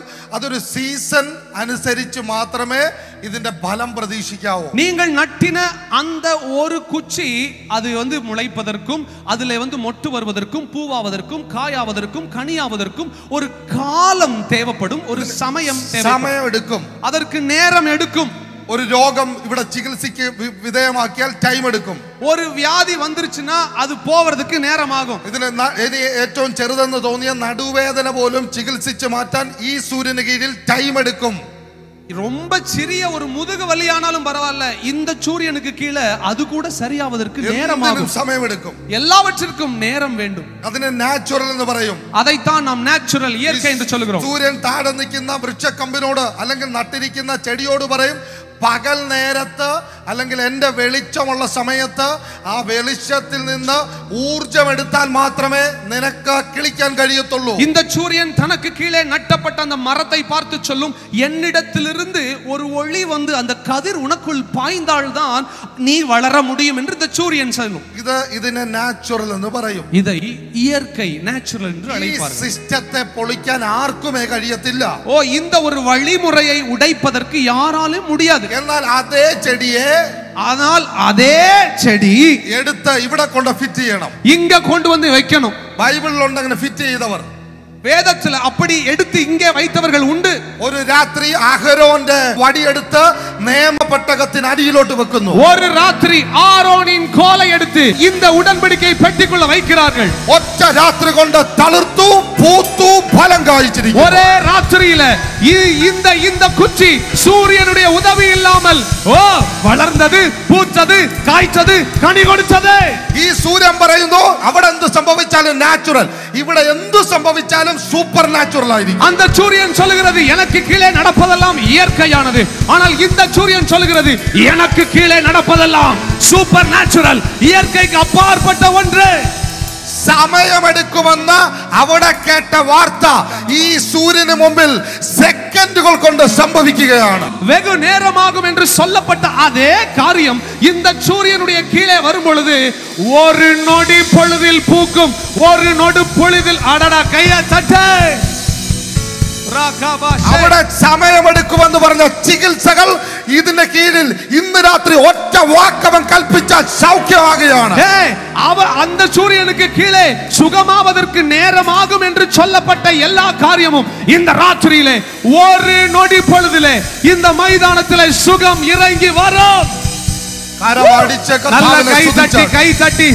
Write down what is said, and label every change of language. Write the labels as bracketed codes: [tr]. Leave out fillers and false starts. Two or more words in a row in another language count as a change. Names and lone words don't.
[ml] അതൊരു സീസൺ അനുസരിച്ച് മാത്രമേ ഇതിന്റെ ഫലം പ്രതീക്ഷിക്കാവൂ. [ta] நீங்கள் நட்டின அந்த ஒரு குச்சி அது முளைப்பதற்கும், அதிலே மொட்டு வருவதற்கும், பூவாவதற்கும், காயாவதற்கும், கனியாவதற்கும் ஒரு காலம் தேவைப்படும், ஒரு சமயம் எடுக்கும், அதற்கு நேரம் எடுக்கும். [ml] ഒരു രോഗം ഇവിടെ ചികിത്സയ്ക്ക് വിധേയമാക്കിയാൽ ടൈം എടുക്കും. ഒരു വ്യാധി വന്നിരുச்சுனா அது പോവறதுக்கு നേരമാകും. ഇതിന് ഏറ്റവും ചെറുതെന്ന് തോന്നിയ നടുവേദന പോലും ചികിത്സിച്ച് മാറ്റാൻ ഈ സൂര്യന് കീഴിൽ ടൈം എടുക്കും. [ta] ரொம்ப சிறிய ஒரு முதுகு வலியானாலும் பரவாயில்ல, இந்த சூரியனுக்கு கீழே அது கூட சரியாவதற்கு நேரமாகும், [ml] സമയം എടുക്കും. [ta] எல்லாவற்றிற்கும் நேரம் வேண்டும். [ml] അതിനെ നാച്ചുറൽ എന്ന് പറയും. [ta] அதைத்தான் நாம் நேச்சுரல், இயற்கை என்று சொல்கிறோம். [ml] സൂര്യൻ താഴെ നിൽക്കുന്ന വൃക്ഷക്കമ്പിനോട് അല്ലെങ്കിൽ നട്ടിരിക്കുന്ന ചെടിയോട് പറയും, പകൽ നേരത്ത് അല്ലെങ്കിൽ എൻ്റെ വെളിച്ചമുള്ള സമയത്ത് ആ വെളിച്ചത്തിൽ നിന്ന് ഊർജം എടുത്താൽ മാത്രമേ നിനക്ക് കിളിക്കാൻ കഴിയത്തുള്ളൂ. [ta] இந்த சூரியன் தனக்கு கீழே நட்டப்பட்ட அந்த மரத்தை பார்த்து சொல்லும், என்னிடத்திலிருந்து ஒரு ஒளி அந்த கதிர் உனக்குள் பாய்ந்தால்தான் நீ வளர முடியும் என்று இந்த சூரியன் சொல்லும். [ml] ഇതിനെ നാച്ചുറൽ എന്ന് പറയും. [ta] இதை இயற்கை, நேச்சுரல் என்று அழைப்பார்கள். [ml] സിസ്റ്റത്തെ പൊളിക്കാൻ ആർക്കുമേ കഴിയത്തില്ല. [ta] இந்த ஒரு வழிமுறையை உடைப்பதற்கு யாராலும் முடியாது. [ml] എന്നാൽ അതേ ചെടിയെ, [ta] ஆனால் அதே செடி [ml] എടുത്ത് ഇവിടെ കൊണ്ട് ഫിറ്റ് ചെയ്യണം, [ta] இங்க கொண்டு வந்து வைக்கணும். [ml] ബൈബിളിലുണ്ട് അങ്ങനെ ഫിറ്റ് ചെയ്തവർ. [ta] വേദത്തിൽ அப்படி எடுத்து இங்கே வைத்தவர்கள் உண்டு. [ml] ഒരു രാത്രി അഹരോന്റെ വടിയെടുത്ത് നിയമപെട്ടകത്തിന് അടിയിലോട്ട് വെക്കുന്നു. [ta] ஒரு ராத்திரி ஆரோனின் கோலை எடுத்து இந்த உடன்படிக்கை பெட்டிக்குள்ள வைக்கிறார்கள். [ml] ഒറ്റ രാത്രി കൊണ്ട് തളിർത്തു പൂത്തു ഫലം കായ്ച്ചിരിക്കുന്നു. [ta] ஒரே ராத்திரியில இந்த குச்சி சூரியனுடைய உதவி இல்லாமல் [ml] വളർന്നത് പൂത്തது കായ്ച്ചது കണി കൊടുത്തത്. ഈ സൂര്യൻ പറയുന്നു അവിടെ എന്ത് സംഭവിച്ചാലും നാച്ചുറൽ, ഇവിടെ എന്ത് സംഭവിച്ചാലും [en] super natural [ml] ആയിരിക്കും. [ta] அந்த சூரியன் சொல்லுகிறது எனக்கு கீழே நடப்பதெல்லாம் இயற்கையானது, ஆனால் இந்த சூரியன் சொல்லுகிறது எனக்கு கீழே நடப்பதெல்லாம் [en] super natural, [ta] இயற்கைக்கு அப்பாற்பட்ட ஒன்று. [ml] സമയമെടുക്കുമെന്ന് അവിടെ കേട്ട വാർത്ത ഈ സൂര്യന് മുമ്പിൽ സെക്കൻഡുകൾ കൊണ്ട് സംഭവിക്കുകയാണ്. [ta] வெகு நேரமாகும் என்று சொல்லப்பட்ட அதே காரியம் இந்த சூரியனுடைய கீழே வரும் பொழுது ஒரு நொடி பொழுதில் பூக்கும், ஒரு நொடி பொழுதில் அடடா கைய தட்டு. [ml] അവിടെ സമയമെടുക്കുമെന്ന് പറഞ്ഞ ചികിത്സകൾ ഇതിന്റെ കീഴിൽ ഇന്ന് രാത്രി ഒറ്റ വാക്കവൻ കൽപ്പിച്ചാൽ സൗഖ്യമാകുകയാണ്. [ta] அந்த சூரியனுக்கு கீழே சுகமாவதற்கு நேரமாகும் என்று சொல்லப்பட்ட எல்லா காரியமும் இந்த ராத்திரியிலே ஒரு நொடி பொழுதிலே இந்த மைதானத்திலே சுகம் இறங்கி வரும். கை தட்டி